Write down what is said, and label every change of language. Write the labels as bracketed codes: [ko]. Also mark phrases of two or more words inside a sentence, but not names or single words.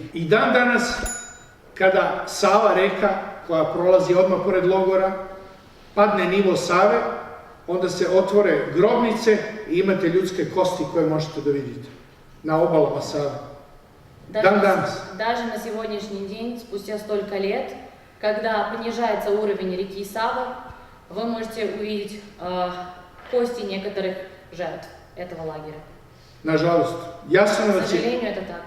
[sr] I dan danas, kada Sava reka, koja prolazi odmah pored logora, padne nivo Save, onda se otvore grobnice i imate ljudske kosti koje možete da vidite na obalama Save. Dan danas. [ru] Даже на сегодняшний день, спустя столько лет, когда понижается уровень реки Савы, вы можете увидеть кости некоторых жертв этого лагеря. [sr] Nažalost, Jasenovac je [ru] Сожалению, это так.